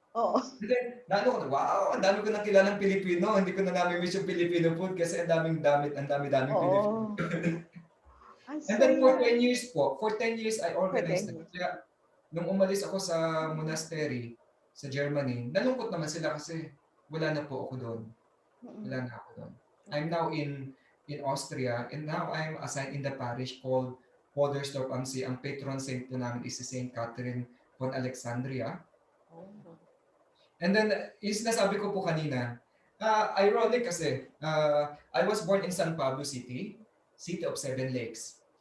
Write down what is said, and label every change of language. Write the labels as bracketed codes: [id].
[tl] And then, wow, ang dami ko nang kilalang Pilipino. Hindi ko na nami-miss yung Filipino food kasi ang daming Filipino. [en] And then for 10 years I organized that. [tl] Kaya nung umalis ako sa monastery sa Germany, nalungkot naman sila kasi wala na po ako doon. [en] I'm now in Austria, and now I'm assigned in the parish called Podersdorf am See. [tl] Ang patron saint po namin is si Saint Catherine von Alexandria. [en] And then, [tl] is nasabi ko po kanina, ironic kasi, [en] I was born in San Pablo City of 7 lakes.